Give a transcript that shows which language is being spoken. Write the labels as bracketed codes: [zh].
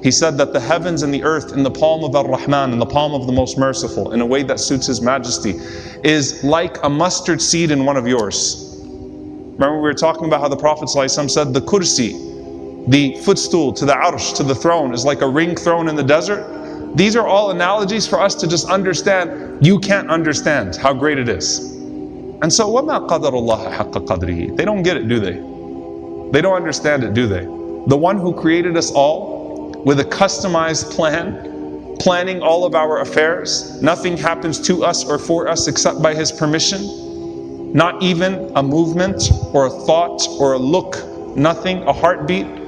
[en] He said that the heavens and the earth in the palm of Ar-Rahman, in the palm of the Most Merciful, in a way that suits His Majesty, is like a mustard seed in one of yours. Remember, we were talking about how the Prophet ﷺ said the kursi, the footstool to the arsh, to the throne, is like a ring thrown in the desert. These are all analogies for us to just understand. You can't understand how great it is. And so, [ar] وَمَا قَدَرُ اللَّهَ حَقَّ قَدْرِهِ. [en] They don't get it, do they? They don't understand it, do they? The one who created us all with a customized plan, planning all of our affairs. Nothing happens to us or for us except by His permission. Not even a movement or a thought or a look, nothing, a heartbeat.